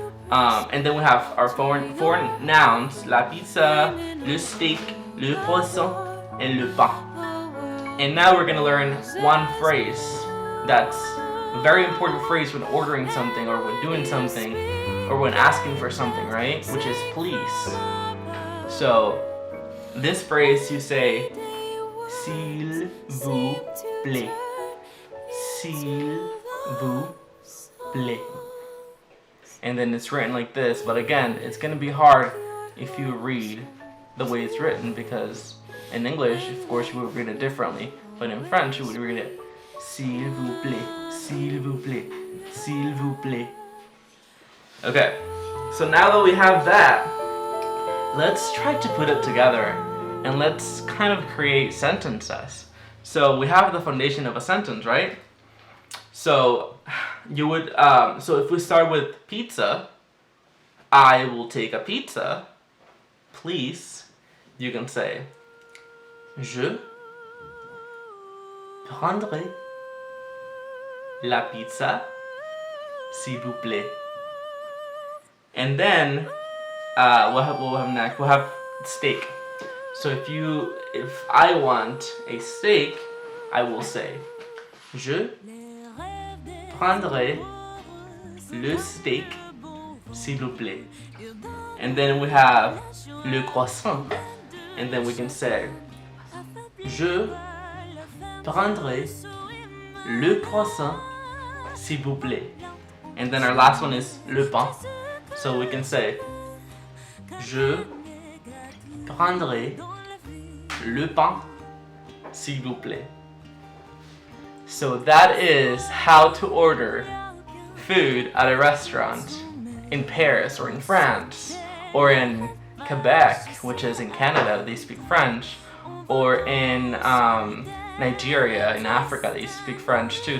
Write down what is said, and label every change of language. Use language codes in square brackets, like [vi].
[en] And then we have our foreign nouns, [fr] la pizza, le steak, le croissant, [en] and [fr] le pain. [en] And now we're gonna learn one phrase that's a very important phrase when ordering something, or when doing something, or when asking for something, right? Which is please. So this phrase you say, [fr] s'il vous plaît, s'il vous plaît. [en] And then it's written like this, but again, it's gonna be hard if you read the way it's written, because in English, of course, you would read it differently, but in French, you would read it [fr] s'il vous plaît, s'il vous plaît, s'il vous plaît. [en] Okay, so now that we have that, let's try to put it together and let's kind of create sentences. So we have the foundation of a sentence, right? So you would, so if we start with pizza, I will take a pizza, please. You can say, [fr] je prendrai la pizza, s'il vous plaît. [en] And then, we'll have next? We'll have steak. So if I want a steak, I will say, [fr] je prendrai le steak, s'il vous plaît. [en] And then we have le croissant. And then we can say, [fr] je prendrai le croissant, s'il vous plaît. [en] And then our last one is le pain. So we can say, [fr] je prendrai le pain, s'il vous plaît. [en] So that is how to order food at a restaurant in Paris or in France or in Quebec, which is in Canada, they speak French, or in Nigeria, in Africa, they speak French too.